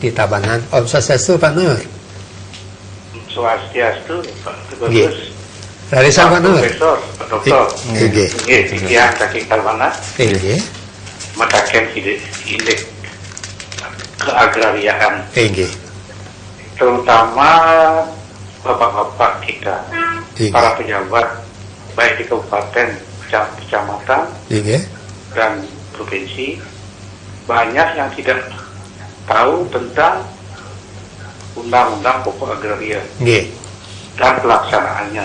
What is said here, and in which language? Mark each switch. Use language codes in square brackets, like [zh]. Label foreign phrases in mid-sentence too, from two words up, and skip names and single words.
[id] Di Tabanan. Om Swastiastu Pak Nur. Swastiastu Pak Bagus. Dari Pak Nur. Profesor, Pak Dokter. Iya, saking Tabanan. Matakan indeks keagrariaan. Terutama bapak-bapak kita, para pejabat, baik di kabupaten, kecamatan, dan provinsi, banyak yang tidak tahu tentang undang-undang pokok agraria dan pelaksanaannya.